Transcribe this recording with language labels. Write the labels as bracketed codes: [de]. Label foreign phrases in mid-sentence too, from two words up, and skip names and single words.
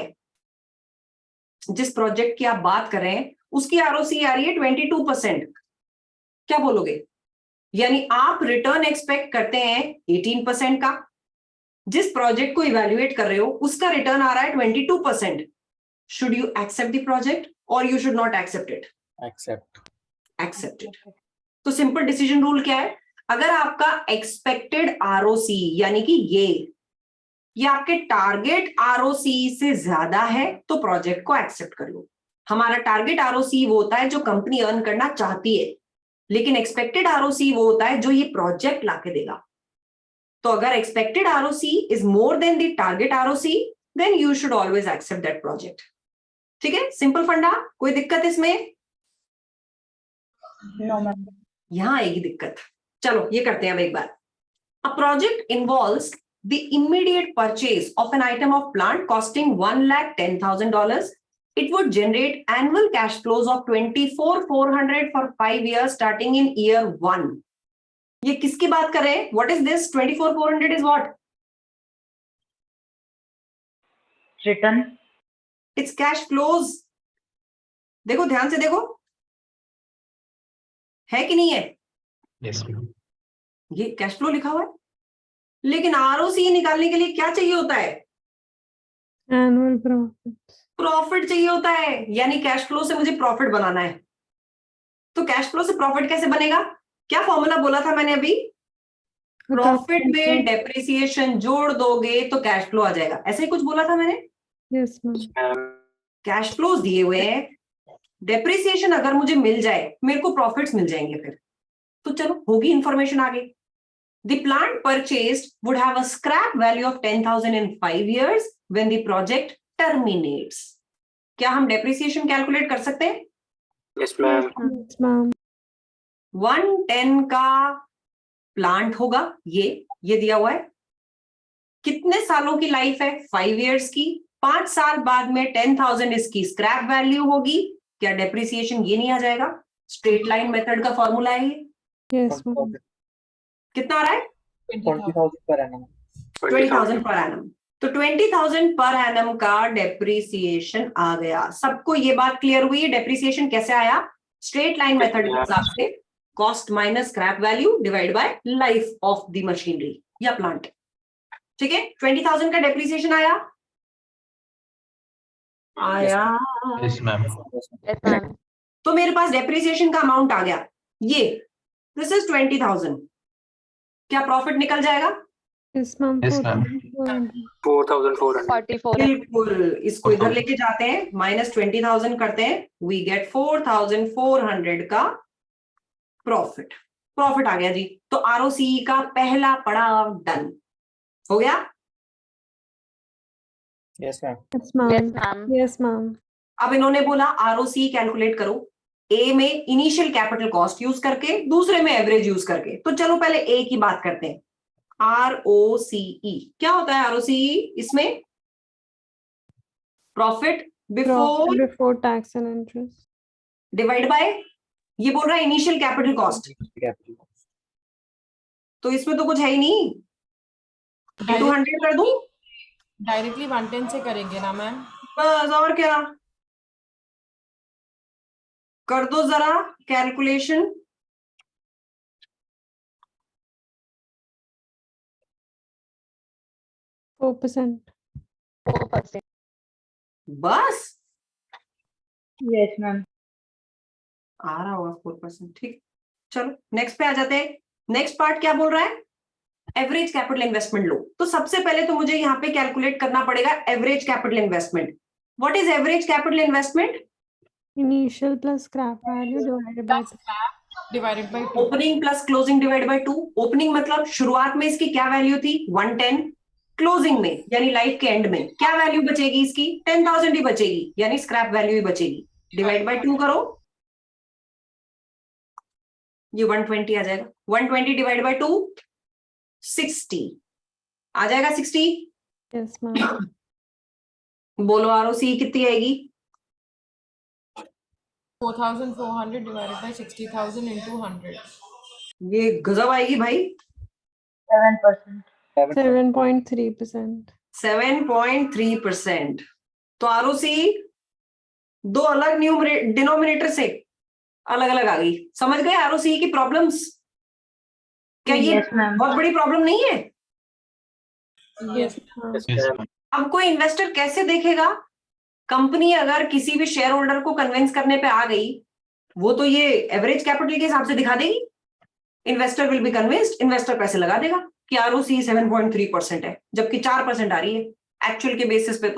[hi] जिस प्रोजेक्ट की आप बात कर रहे हैं उसकी आरओसी आ रही है 22%, क्या बोलोगे? यानी आप [en] return expect [hi] करते हैं 18% का, जिस प्रोजेक्ट को इवैल्यूएट कर रहे हो उसका रिटर्न आ रहा है 22%। [en] should you accept the project और you should not accept it? accept it. [hi] तो [en] simple decision rule [hi] क्या है, अगर आपका [en] expected ROC [hi] यानी कि ये आपके [en] target ROC [hi] से ज्यादा है तो प्रोजेक्ट को एक्सेप्ट कर लो। हमारा [en] target ROC [hi] वो होता है जो कंपनी अर्न करना चाहती है, लेकिन [en] expected ROC [hi] वो होता है जो ये प्रोजेक्ट लाके देगा। तो अगर [en] expected ROC is more than the target ROC then you should always accept that project. [hi] ठीक है, [en] simple funda, [hi] कोई दिक्कत इसमें? [en] No, ma'am. [hi] यहां आएगी दिक्कत। चलो ये करते हैं अब एक बार। [en] a project involves the immediate purchase of an item of plant costing $1,10,000. It would generate annual cash flows of 24,400 for 5 years starting in year 1. [hi] ये किसकी बात कर रहे हैं? [en] What is this? 24,400 is what? Return. It's cash flows. [hi] देखो ध्यान से देखो, है कि नहीं है? [en] Yes, ma'am. [hi] ये [en] cash flow [hi] लिखा हुआ है, लेकिन आरओसी निकालने के लिए क्या चाहिए होता है? [en] Annual profits. [hi] प्रॉफिट चाहिए होता है, यानी [en] cash flow [hi] से मुझे प्रॉफिट बनाना है। तो [en] cash flow [hi] से प्रॉफिट कैसे बनेगा? क्या फॉर्मूला बोला था मैंने अभी? प्रॉफिट में डेप्रिसिएशन जोड़ दोगे तो [en] cash flow [hi] आ जाएगा, ऐसे ही कुछ बोला था मैंने। [en] Yes, ma'am. cash flows [hi] दिए हुए हैं, डेप्रिसिएशन अगर मुझे मिल जाए मेरे को प्रॉफिट्स मिल जाएंगे फिर। तो चलो होगी इंफॉर्मेशन आगे। [en] the plant purchased would have a scrap value of 10,000 in 5 years when the project terminates. [hi] क्या हम डेप्रिसिएशन कैलकुलेट कर सकते हैं? [en] Yes, ma'am. Yes, ma'am. [hi] 110 का प्लांट होगा, ये दिया हुआ है। कितने सालों की लाइफ है? 5 years की। 5 साल बाद में 10,000 इसकी स्क्रैप वैल्यू होगी। क्या डेप्रिसिएशन ये नहीं आ जाएगा? [en] straight line method [hi] का फॉर्मूला है ये। [en] Yes, ma'am. [hi] कितना आ रहा है? [en] 20,000 per annum. 20,000 per annum. [hi] तो 20,000 [en] per annum [hi] का डेप्रिसिएशन आ गया। सबको ये बात क्लियर हुई? डेप्रिसिएशन कैसे आया? [en] straight line method [hi] के हिसाब से [en] cost minus scrap value divide by life of the machinery या प्लांट। [hi] ठीक है, 20,000 का डेप्रिसिएशन आया। [en] Yes, ma'am. Yes, ma'am. [hi] तो मेरे पास डेप्रिसिएशन का अमाउंट आ गया, ये [en] this is [hi] 20,000। क्या प्रॉफिट निकल जाएगा? [en] Yes, ma'am. Yes, ma'am. 4,400. 4,400. 44. [hi] बिल्कुल, इसको इधर लेके जाते हैं, माइनस 20,000 करते हैं, [en] we get [hi] 4,400 का प्रॉफिट। प्रॉफिट आ गया जी। तो आरओसी का पहला पड़ाव डन हो गया। [en] Yes, ma'am. Yes, ma'am. Yes, ma'am. Yes, ma'am. [hi] अब इन्होंने बोला आरओसी कैलकुलेट करो, ए में [en] initial capital cost [hi] यूज करके, दूसरे में एवरेज यूज करके। तो चलो पहले ए की बात करते हैं। आरओसीई क्या होता है? आरओसीई इसमें प्रॉफिट [en] Profit बिफोर before tax and interest. divide by, [hi] ये बोल रहा है [en] initial capital cost, Capital cost. [hi] तो इसमें तो कुछ है ही नहीं। 200 कर दूं? डायरेक्टली 110 से करेंगे ना मैम? बस, और क्या? कर दो जरा कैलकुलेशन। [en] Four percent. 4%. [hi] बस [en] Yes, ma'am. [hi] आ रहा होगा 4%। ठीक, चलो नेक्स्ट पे आ जाते हैं। [en] next part [hi] क्या बोल रहा है? [en] average capital investment [hi] लो। तो सबसे पहले तो मुझे यहाँ पे कैलकुलेट करना पड़ेगा [en] average capital investment. what is average capital investment? Initial plus scrap value divided by divided by 2. opening plus closing divide by [hi] 2। ओपनिंग मतलब शुरुआत में इसकी क्या वैल्यू थी? 110। क्लोजिंग में यानी लाइफ के एंड में क्या वैल्यू बचेगी इसकी? 10,000 ही बचेगी, यानी [en] scrap value [hi] ही बचेगी। [en] divide by [hi] 2 करो, ये 120 आ जाएगा। 120 [en] divide by [hi] 2 60। आ जाएगा 60? [en] Yes, ma'am. [hi] बोलो आरओसी कितनी आएगी? [en] 4,400 divided by 60,000 into 100. [hi] ये गजब आएगी भाई। [en] 7%. 7.3%. 7.3%। [hi] तो आरओसी दो अलग डिनोमिनेटर से अलग अलग आ गई। समझ गए आरओसी की प्रॉब्लम्स? क्या ये [en] Yes, ma'am. [hi] बहुत बड़ी प्रॉब्लम नहीं है? [en] Yes. ma'am. Yes, ma'am. [hi] अब कोई इन्वेस्टर कैसे देखेगा? कंपनी अगर किसी भी [en] share holder [hi] को कन्विंस करने पे आ गई, वो तो ये [en] average capital [hi] के हिसाब से दिखा देगी। [en] investor will be convinced, [hi] इन्वेस्टर पैसे लगा देगा कि आरओसी 7.3% है, जबकि 4% आ रही है एक्चुअल के बेसिस पे।